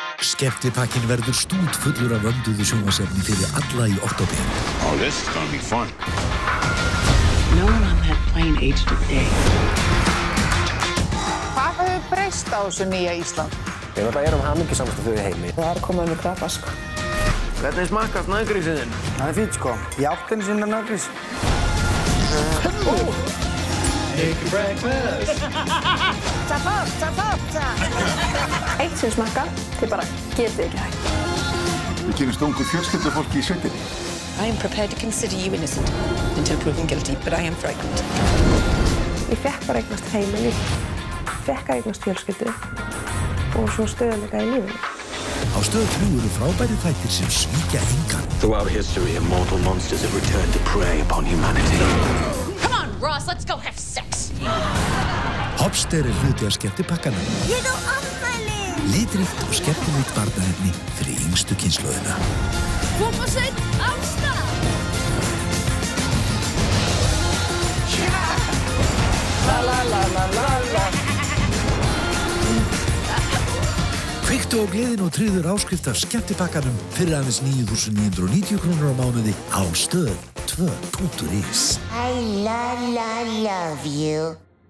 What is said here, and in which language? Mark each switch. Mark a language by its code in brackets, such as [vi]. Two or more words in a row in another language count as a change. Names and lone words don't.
[is] Skemmtipakkinn verður stútfullur af vönduðu sjónvarpsefni fyrir alla í október. [en] Oh, this is gonna be fun. No one on that plane aged a day. [is] Hvað hefur breyst á þessu nýja Ísland? Við erum hamingjusamasta þjóð í heimi. Það komið með krabba, sko. Hvernig smakkast naggrísinn þinn? Það fínt, sko. Ég átti einu sinni nagrís. [en] Make your breakfast. [is] Eitt sem smakka, þið bara getið ekki hægt. Við kynnumst ungu fjölskyldufólki í sveitinni. [en] I am prepared to consider you innocent until proven guilty, but I am frightened. [is] Ég fekk bara eignast heimili, fekk að eignast fjölskyldu og svo stöðuleika í lífinu. Á Stöð 3 eru frábæri þættir sem svíkja engan. [en] Throughout history, immortal monsters have returned to prey upon humanity. Come on, Ross, let's go have sex. [is] Hopster hluti af skemmtipakkanum. Ég á afmæli. Litríkt og skemmtilegt barnaefni fyrir yngstu kynslóðina. Fótbolsveit á stað. Kveiktu á gleðin og tryggðu áskrift af skemmtipakkanum fyrir aðeins 9.990 krónur á mánuði á stöð2.is. [en] I love you.